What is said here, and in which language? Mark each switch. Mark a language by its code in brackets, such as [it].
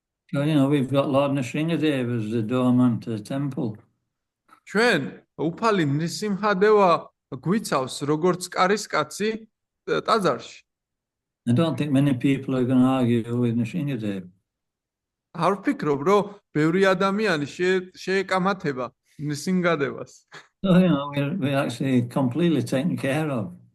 [en] So, we've got Lord Nrsimhadev as the doorman to the temple. [ka] ჩვენ უფალი ნრისიმჰადევა გვიცავს როგორც კარისკაცი ტაძარში. [en] I don't think many people are going to argue with Nrsimhadev. [ka] არ ვფიქრობ, რომ ბევრი ადამიანი შეეკამათება ნრისიმჰადევას. [en] So, we're actually completely taken care of.